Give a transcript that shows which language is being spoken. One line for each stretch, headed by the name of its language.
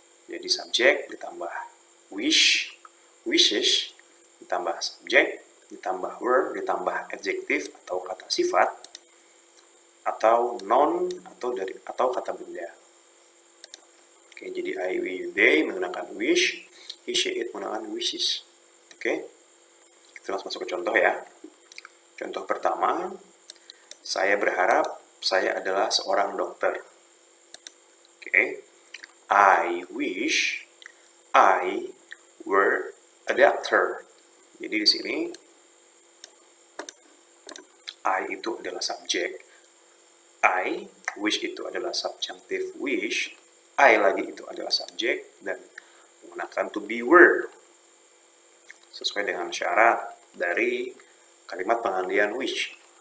Indonesian: Jadi subjek ditambah wish, wishes, ditambah subjek, ditambah were, ditambah adjective atau kata sifat, atau noun atau kata benda. Oke, jadi I, we, they menggunakan wish, he, she, it menggunakan wishes. Oke, kita langsung masuk ke contoh ya. Contoh pertama, saya berharap saya adalah seorang dokter.
English: Oke, I wish I were a doctor.
Indonesian: Jadi di sini I itu adalah subjek, I wish itu adalah subjunctive wish, I lagi itu adalah subjek dan menggunakan to be were sesuai dengan syarat dari kalimat pengalian wish.